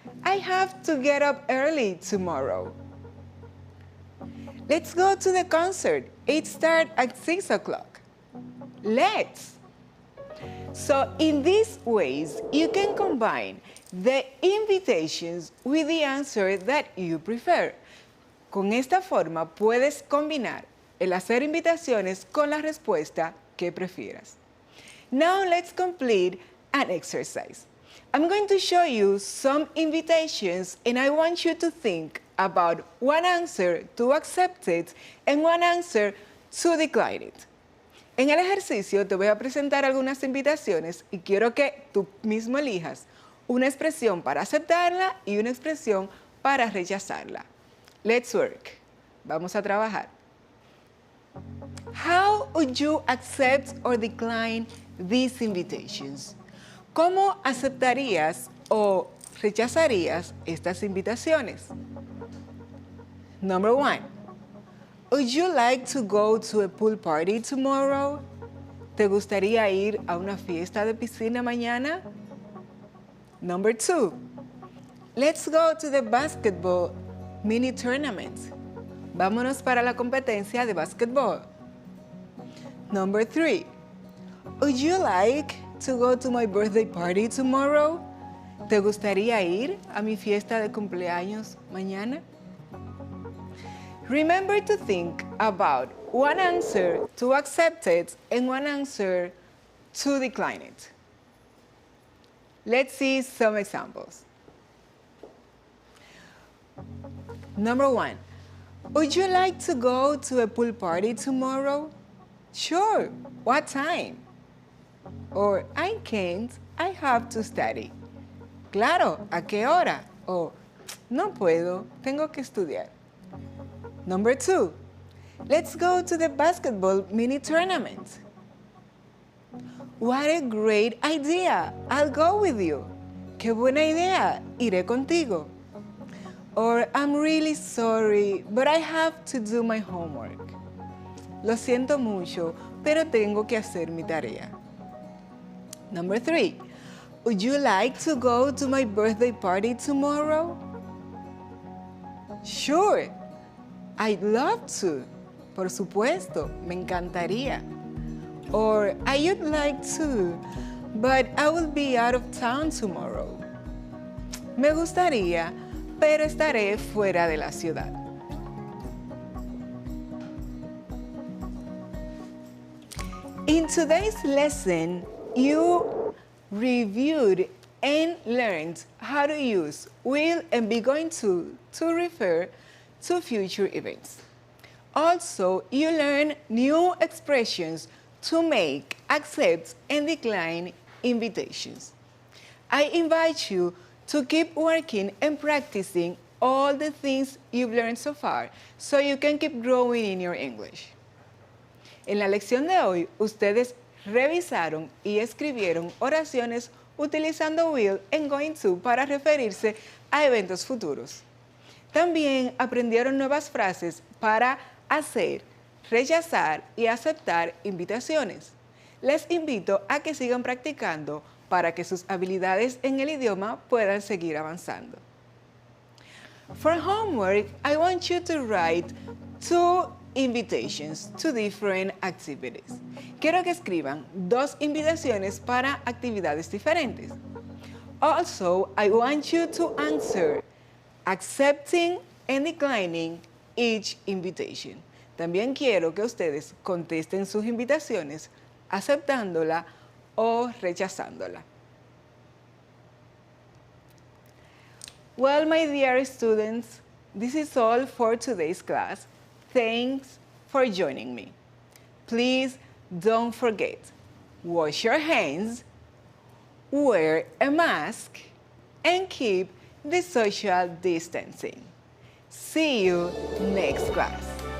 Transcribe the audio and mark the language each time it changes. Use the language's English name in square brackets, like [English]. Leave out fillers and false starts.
[English] I have to get up early tomorrow. Let's go to the concert. It starts at 6 o'clock. Let's. So in these ways, you can combine the invitations with the answer that you prefer. [Spanish] Con esta forma puedes combinar el hacer invitaciones con la respuesta que prefieras. [English] Now let's complete an exercise. I'm going to show you some invitations and I want you to think about one answer to accept it and one answer to decline it. [Spanish] En el ejercicio te voy a presentar algunas invitaciones y quiero que tú mismo elijas una expresión para aceptarla y una expresión para rechazarla. [English] Let's work. [Spanish] Vamos a trabajar. [English] How would you accept or decline these invitations? [Spanish] ¿Cómo aceptarías o rechazarías estas invitaciones? [English] Number 1. Would you like to go to a pool party tomorrow? [Spanish] ¿Te gustaría ir a una fiesta de piscina mañana? [English] Number 2. Let's go to the basketball mini tournaments. [Spanish] Vámonos para la competencia de básquetbol. [English] Number 3. Would you like to go to my birthday party tomorrow? [Spanish] ¿Te gustaría ir a mi fiesta de cumpleaños mañana? [English] Remember to think about one answer to accept it and one answer to decline it. Let's see some examples. Number 1. Would you like to go to a pool party tomorrow? Sure. What time? Or I can't. I have to study. [Spanish] Claro. ¿A qué hora? O no puedo. Tengo que estudiar. [English] Number 2. Let's go to the basketball mini tournament. What a great idea. I'll go with you. [Spanish] Qué buena idea. Iré contigo. [English] Or I'm really sorry, but I have to do my homework. [Spanish] Lo siento mucho, pero tengo que hacer mi tarea. [English] Number 3. Would you like to go to my birthday party tomorrow? Sure. I'd love to. [Spanish] Por supuesto, me encantaría. [English] Or I'd like to, but I will be out of town tomorrow. [Spanish] Me gustaría, pero estaré fuera de la ciudad. [English] In today's lesson, you reviewed and learned how to use will and be going to refer to future events. Also, you learned new expressions to make, accept, and decline invitations. I invite you to keep working and practicing all the things you've learned so far so you can keep growing in your English. [Spanish] En la lección de hoy, ustedes revisaron y escribieron oraciones utilizando will and going to para referirse a eventos futuros. También aprendieron nuevas frases para hacer, rechazar y aceptar invitaciones. Les invito a que sigan practicando para que sus habilidades en el idioma puedan seguir avanzando. [English] For homework, I want you to write 2 invitations to different activities. [Spanish] Quiero que escriban 2 invitaciones para actividades diferentes. [English] Also, I want you to answer accepting and declining each invitation. [Spanish] También quiero que ustedes contesten sus invitaciones aceptándola o rechazándola. [English] Well, my dear students, this is all for today's class. Thanks for joining me. Please don't forget, wash your hands, wear a mask, and keep the social distancing. See you next class.